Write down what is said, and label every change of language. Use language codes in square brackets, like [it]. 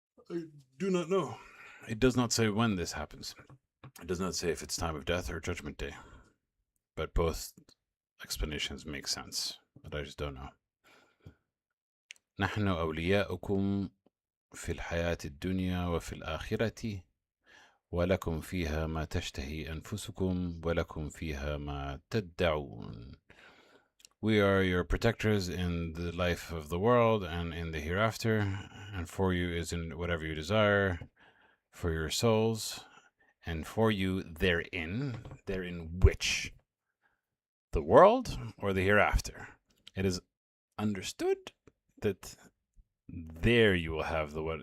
[en] I do not know. It does not say when this happens. It does not say if it's time of death or judgment day. But both explanations make sense, but I just don't know. [ar] نحن أولياؤكم في الحياة الدنيا وفي الآخرة ولكم فيها ما تشتهي أنفسكم ولكم فيها ما تدعون. [en] We are your protectors in the life of the world and in the hereafter, and for you is in whatever you desire, for your souls, and for you therein which? The world or the hereafter? It is understood that there you will have the what.